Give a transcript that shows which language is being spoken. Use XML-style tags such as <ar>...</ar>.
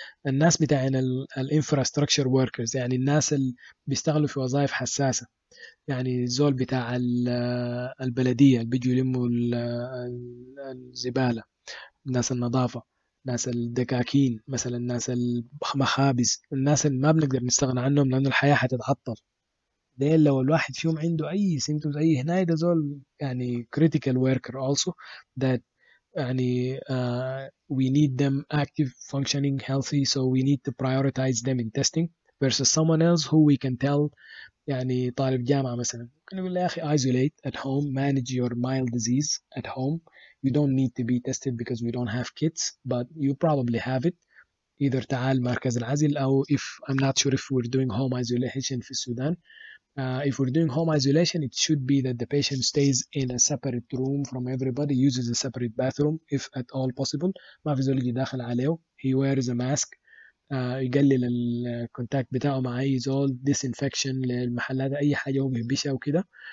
<ar>الناس بتاعنا الانفراستراكشر workers، يعني الناس اللي بيشتغلوا في وظائف حساسة، يعني الزول بتاع البلدية اللي بيجوا يلموا الزبالة، ناس النظافة، ناس الدكاكين مثلا، ناس المخابز، الناس اللي ما بنقدر نستغنى عنهم لأن الحياة حتتعطل. ديل لو الواحد فيهم عنده أي</ar> <en>symptoms أي هنا،</en> <ar>ده زول يعني</ar> <en>critical worker also that يعني we need them active, functioning, healthy, so we need to prioritize them in testing versus someone else who we can tell.</en> <ar>يعني طالب جامعة مثلا ممكن نقول له يا أخي</ar> <en>isolate at home, manage your mild disease at home. You don't need to be tested because we don't have kits, but you probably have it. either</en> <ar>تعال مركز العزل أو</ar> <en>if I'm not sure if we're doing home isolation</en> <ar>في السودان.</ar> <en>If we're doing home isolation, it should be that the patient stays in a separate room from everybody, uses a separate bathroom if at all possible.</en> <ar>ما في زول يجي داخل عليه.</ar> <en>He wears a mask.</en> <ar>يقلل الكونتاكت بتاعه مع أي زول، disinfection للمحلات، أي حاجة هو بيهبشها وكده.</ar>